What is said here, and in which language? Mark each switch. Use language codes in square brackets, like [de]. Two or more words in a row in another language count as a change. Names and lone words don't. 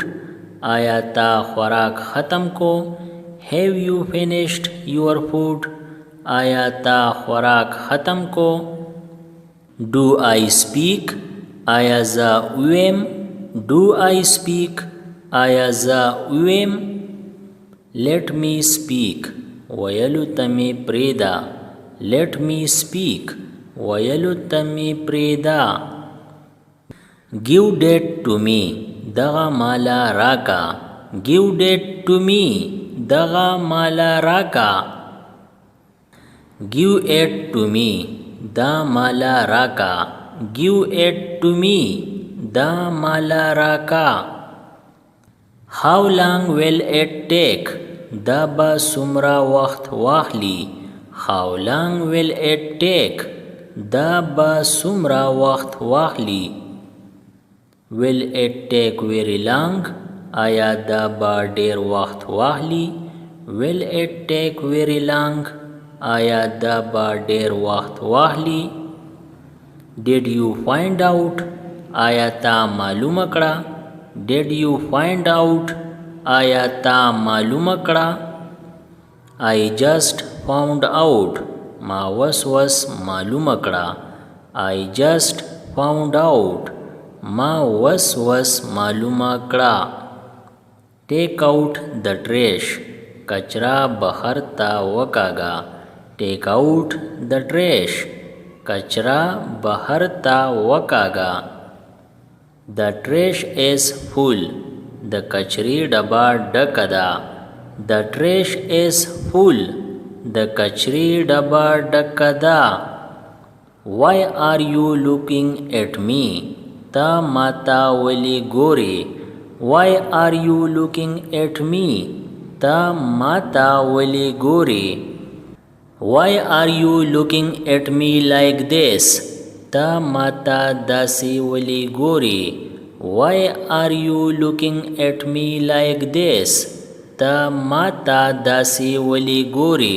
[ps] آیا تا خوراک ختم کو. [en] Have you finished your food? [ps] آیا تا خوراک ختم کو. [en] Do I speak? [ps] آیا زه ویم. [en] Do I speak? [ps] آیا زه ویم. [en] Let me speak. [ps] ویلو ته می پریدا. [en] Let me speak. [ps] ویلو ته می پریدا. [en] Give that to me. [ps] دغه مالا راکا. [en] Give that to me. [ps] دغه مالا راکا. [en] Give it to me. [ps] دا مالا راکا. [en] Give it to me. [ps] دا مالا راکا. [en] How long will it take? [ps] دا با سمرا وخت واخلی. [en] How long will it take? [ps] دا با سمرا وخت واخلی. [en] Will it take very long? [ps] آیا دا با ډیر وخت واخلی. [en] Will it take very long? [ps] آیا دا با ډیر وخت واخلی. [en] Did you find out? [ps] آیا تا معلومه کړه. [en] Did you find out? [ps] آیا تا معلومه کړه. [en] I just found out. [ps] ما وس معلومه کړه. [en] I just found out. [ps] ما وس معلومه کړه. [en] Take out the trash. [ps] کچرا بهر ته وکاږه. [en] Take out the trash. [ps] کچرا بهر ته وکاږه. [en] The trash is full. [ps] د کچرې ډبه ډکه ده. [en] The trash is full. [ps] د کچرې ډبه ډکه ده. [en] Why are you looking at me? [ps] تا ماتا ولی ګورې. [en] Why are you looking at me? [ps] تا ماتا ولی ګورې. [en] Why are you looking at me like this? [ps] تا ماتا داسې ولی ګورې. [en] Why are you looking at me like this? [ps] تا ماتا داسې ولی ګورې.